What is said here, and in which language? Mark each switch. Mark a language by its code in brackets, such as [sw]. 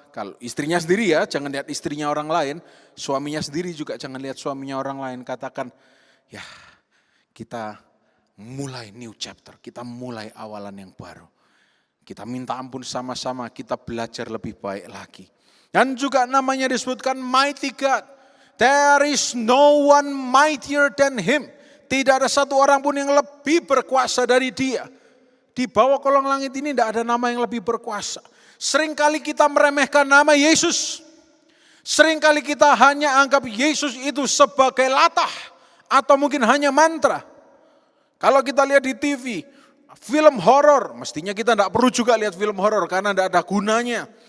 [id] Kalau istrinya sendiri ya, jangan lihat istrinya orang lain. Suaminya sendiri juga jangan lihat suaminya orang lain. Katakan, ya, kita mulai [en] new chapter, [id] kita mulai awalan yang baru. Kita minta ampun sama-sama, kita belajar lebih baik lagi. Dan juga namanya disebutkan [en] mighty God. There is no one mightier than him. [id] Tidak ada satu orang pun yang lebih berkuasa dari dia. Di bawah kolong langit ini tidak ada nama yang lebih berkuasa. Seringkali kita meremehkan nama Yesus. Seringkali kita hanya anggap Yesus itu sebagai latah. Atau mungkin hanya mantra. Kalau kita lihat di TV, film horor, mestinya kita tidak perlu juga lihat film horor karena tidak ada gunanya.